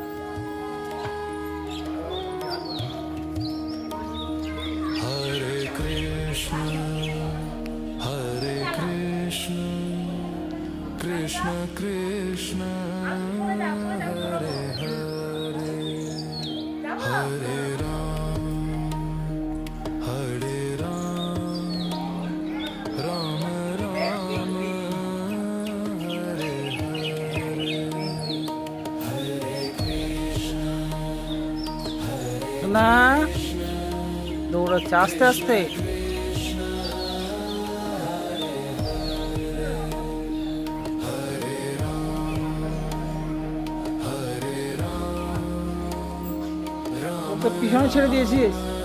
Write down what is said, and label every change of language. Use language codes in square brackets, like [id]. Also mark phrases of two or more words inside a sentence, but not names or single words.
[sa] हरे कृष्ण कृष्ण कृष्ण हरे हरे हरे राम राम राम हरे हरे हरे कृष्ण [bn] না দৌড়াচ্ছে আস্তে আস্তে। ওকে পিছনে ছেড়ে দিয়েছিস।